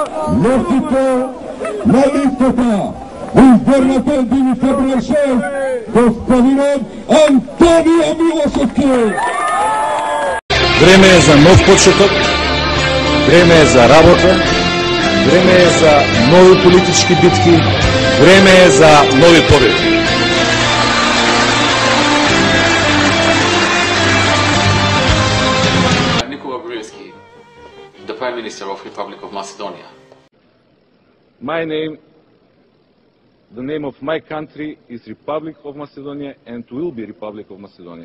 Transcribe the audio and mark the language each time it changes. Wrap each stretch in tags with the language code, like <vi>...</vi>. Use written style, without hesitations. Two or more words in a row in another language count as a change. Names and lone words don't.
<mk>Носите на листата изборната единица брoj 6, господинот Антонио Милошевски. Време е за нов почеток, време е за работа, време е за нови политички битки, време е за нови победи.</mk> <en>Nikola Gruevski, the Prime Minister of Republic of Macedonia. The name of my country is Republic of Macedonia and will be Republic of Macedonia.</en>